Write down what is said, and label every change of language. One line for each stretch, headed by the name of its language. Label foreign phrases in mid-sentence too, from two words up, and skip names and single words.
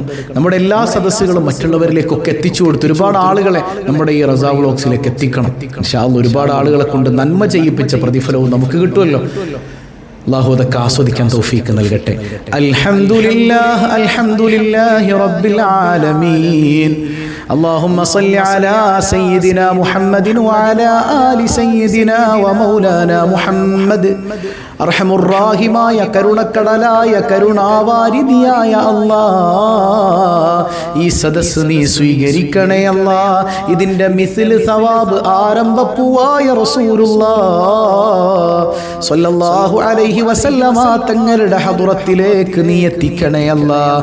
Malayalam: നമ്മുടെ എല്ലാ സദസ്സുകളും മറ്റുള്ളവരിലേക്കൊക്കെ എത്തിച്ചു കൊടുത്ത് ഒരുപാട് ആളുകളെ നമ്മുടെ ഈ റസാ വ്ലോഗ്സിലേക്ക് എത്തിക്കണം.
Arabic: إن شاء الله
Malayalam: ഒരുപാട് ആളുകളെ കൊണ്ട് നന്മ ചെയ്യിപ്പിച്ച പ്രതിഫലവും നമുക്ക് കിട്ടുമല്ലോ. അല്ലാഹു അതൊക്കെ ആസ്വദിക്കാൻ തൗഫീക്ക് നൽകട്ടെ.
Arabic: الحمد لله الحمد لله رب العالمين. اللهم صل على سيدنا محمد وعلى آل سيدنا ومولانا محمد.
Malayalam: അർഹമുറാഹിമായ കരുണക്കടലായ കരുണാവാരിധിയായ അല്ലാഹ്, ഈ സദസ്സ് നീ സ്വീകരിക്കണേ അല്ലാഹ്. ഇതിന്റെ
Arabic: مثل ثواب
Malayalam: ആരംഭപ്പൂവായ
Arabic: رسول الله صلى الله عليه وسلم
Malayalam: തങ്ങളുടെ ഹദ്റത്തിലേക്ക് നീ എത്തിക്കണേ അല്ലാഹ്.